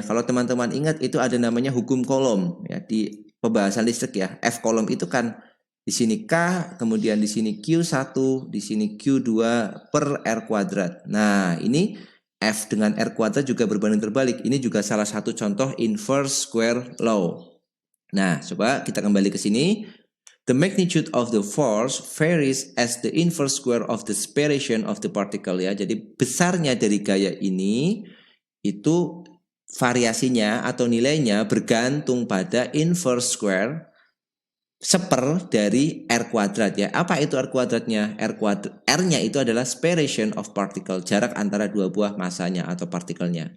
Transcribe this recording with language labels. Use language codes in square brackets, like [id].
[id] Kalau teman-teman ingat itu ada namanya hukum Coulomb ya di pembahasan listrik ya. F Coulomb itu kan di sini K, kemudian di sini Q1, di sini Q2 per R kuadrat. Nah, ini F dengan R kuadrat juga berbanding terbalik. Ini juga salah satu contoh [en] inverse square law. [id] Nah, coba kita kembali ke sini. [en] The magnitude of the force varies as the inverse square of the spiration of the particle ya. [id] Jadi besarnya dari gaya ini itu variasinya atau nilainya bergantung pada [en] inverse square [id] seper dari R kuadrat ya. Apa itu R kuadratnya? R-nya itu adalah [en] spiration of particle, [id] jarak antara dua buah massanya atau partikelnya.